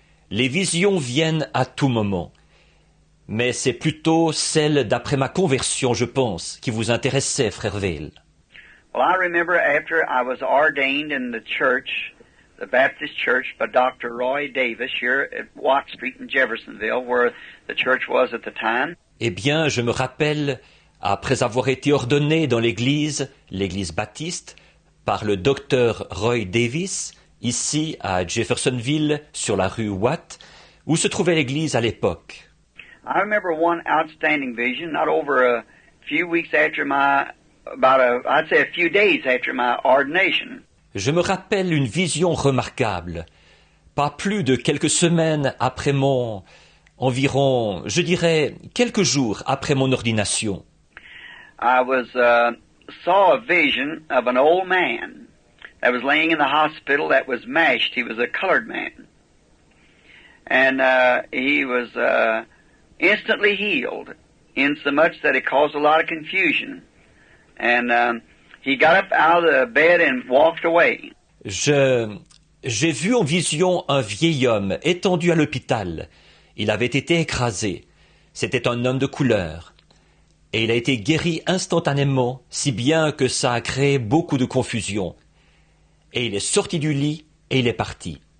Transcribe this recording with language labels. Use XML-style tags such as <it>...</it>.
<fr>Les visions viennent à tout moment. Mais c'est plutôt celle d'après ma conversion, je pense, qui vous intéressait, frère Vale.</fr> <en>Well, I remember after I was ordained in the church, the Baptist church, by Dr. Roy Davis here at Watt Street in Jeffersonville, where the church was at the time.</en> <fr>Eh bien, je me rappelle, après avoir été ordonné dans l'église baptiste, par le docteur Roy Davis, ici à Jeffersonville, sur la rue Watt, où se trouvait l'église à l'époque.</fr> <en>I remember one outstanding vision, not over a few weeks after I'd say a few days after my ordination.</en> <fr>Je me rappelle une vision remarquable. Pas plus de quelques semaines après environ, je dirais, quelques jours après mon ordination.</fr> <en>I saw a vision of an old man that was laying in the hospital that was mashed. He was a colored man. And he was instantly healed, insomuch that it caused a lot of confusion. And he got up out of the bed and walked away.</en> <fr>J'ai vu en vision un vieil homme étendu à l'hôpital. Il avait été écrasé. C'était un homme de couleur. Et il a été guéri instantanément, si bien que ça a créé beaucoup de confusion. Et il est sorti du lit et il est parti.</fr>